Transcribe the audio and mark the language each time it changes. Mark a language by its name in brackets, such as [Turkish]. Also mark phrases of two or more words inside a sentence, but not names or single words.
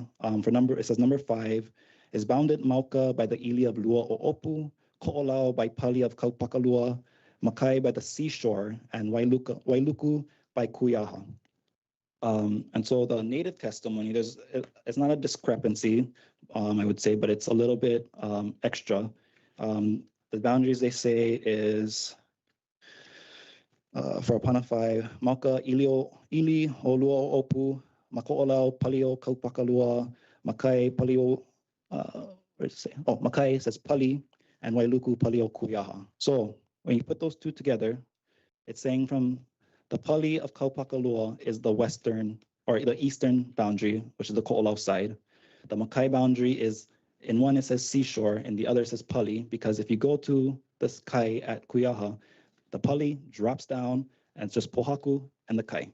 [English] It says number 5 is bounded Mauka by the ili of Lua o Opu, Ko'olau by Pali of Kaupakalua, Makai by the seashore, and Wailuku by Kuiaha. And so the native testimony, it's not a discrepancy, I would say, but it's a little bit extra. The boundaries they say is for Apana 5, [Hawaiian] Mauka ili o Lua o Opu, Mako'olau Palio Kaupakalua, Makai Palio, [English] where does it say? Oh, Makai says Pali, and Wailuku Palio Kuiaha. So when you put those two together, it's saying from the Pali of Kaupakalua is the western or the eastern boundary, which is the Ko'olau side. The Makai boundary is, in one it says seashore, in the other it says Pali, because if you go to this kai at Kuiaha, the Pali drops down and it's just Pohaku and the kai.